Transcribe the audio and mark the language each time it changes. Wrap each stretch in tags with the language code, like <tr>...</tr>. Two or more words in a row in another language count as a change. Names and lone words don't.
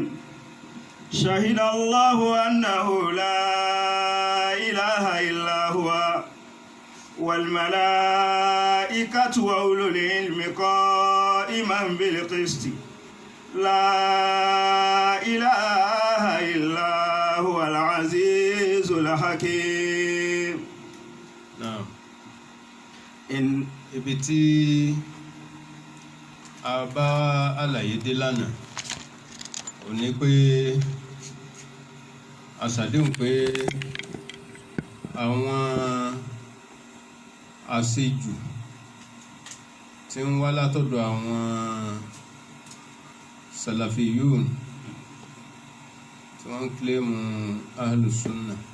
<ar>شهد الله أنه لا إله إلا هو والملائكة وأولو العلم قائما بالقسط لا إله إلا هو العزيز الحكيم. نعم. إن</ar> <yo>ibi tí a bá àlàyé dé lánàá ò ní pé a ṣàdéhùn pé àwọn àṣejù tí ń wá látọ̀dọ̀ àwọn salafiyun tí wọ́n ń kílèmù ahlùsúnnà</yo>